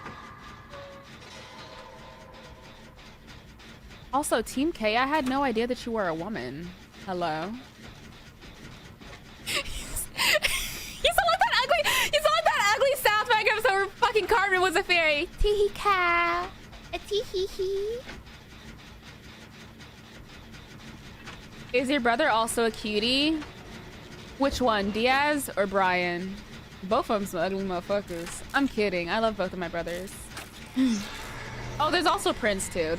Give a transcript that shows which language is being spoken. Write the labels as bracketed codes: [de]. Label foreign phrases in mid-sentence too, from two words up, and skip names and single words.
[en] Also, Team K, I had no idea that you were a woman. Hello. You sound like that ugly. You sound like that ugly South Park episode where fucking Carmen was a fairy. Tee ka. A tee hee hee. Is your brother also a cutie? Which one, Diaz or Brian? Both of them some ugly motherfuckers. I'm kidding. I love both of my brothers. Oh, there's also Prince too.